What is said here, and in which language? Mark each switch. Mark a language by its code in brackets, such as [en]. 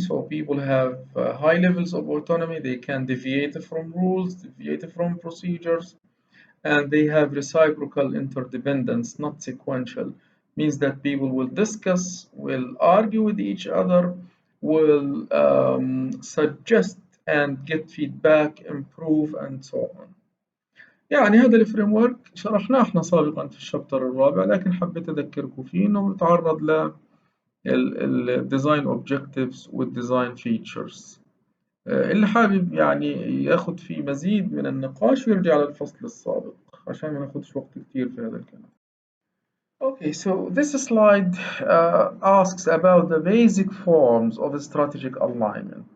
[en] So people have high levels of autonomy. They can deviate from rules, deviate from procedures, and they have reciprocal interdependence, not sequential. Means that people will discuss, will argue with each other, will suggest and get feedback, improve, and so on. [ar] يعني هذا الفريم ورك شرحناه احنا سابقا في الشابتر الرابع، لكن حبيت اذكركم فيه انه بيتعرض للديزاين اوبجكتيفز والديزاين فيتشرز. اللي حابب يعني ياخد فيه مزيد من النقاش يرجع للفصل السابق عشان ما ناخدش وقت كتير في هذا الكلام. [en] Okay, so this slide asks about the basic forms of strategic alignment.